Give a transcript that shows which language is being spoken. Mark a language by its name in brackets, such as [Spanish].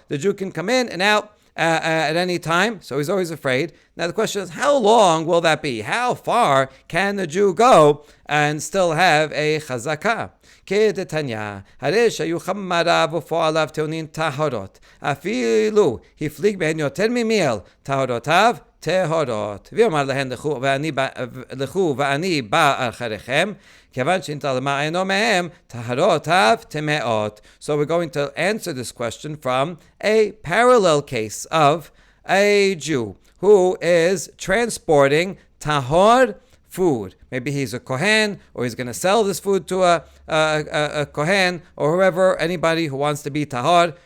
[English] The Jew can come in and out at any time, so he's always afraid. Now the question is, how long will that be? How far can the Jew go and still have a chazakah? [Hebrew] כדתניא, הרי שהיו חמריו ופועליו טעונים טהרות, אפילו הפליג בהן יותר ממיל, טהרותיו טהרות. ויאמר להן לכו ואני בא אחריכם, כיוון שנתעלמה עינו מהם, טהרותיו טמאות. [English] So we're going to answer this question from a parallel case of a Jew who is transporting tahor food. Maybe he's a kohen, or he's going to sell this food to a kohen, or whoever, anybody who wants to be tahor.